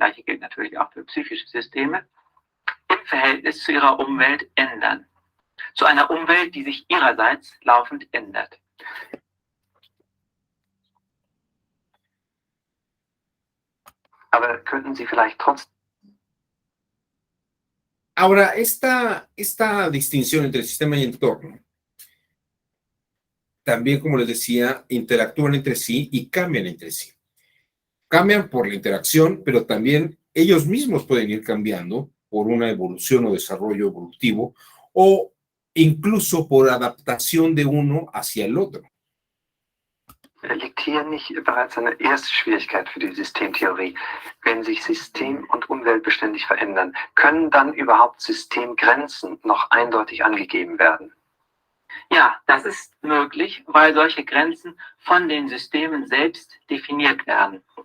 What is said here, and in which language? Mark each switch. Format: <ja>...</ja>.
<de>gleiche gilt natürlich auch für psychische Systeme, im Verhältnis zu ihrer Umwelt ändern. Zu einer Umwelt, die sich ihrerseits laufend ändert. Aber könnten Sie vielleicht trotzdem...</de> <es>Ahora, esta distinción entre sistema y entorno, también, como les decía, interactúan entre sí y cambian entre sí. Cambian por la interacción, pero también ellos mismos pueden ir cambiando por una evolución o desarrollo evolutivo o incluso por adaptación de uno hacia el otro.</es> <de>Liegt hier nicht bereits eine erste Schwierigkeit für die Systemtheorie? Wenn sich System und Umwelt beständig verändern, können dann überhaupt Systemgrenzen noch eindeutig angegeben werden? Ja, das ist möglich, weil solche Grenzen von den Systemen selbst definiert werden.</de>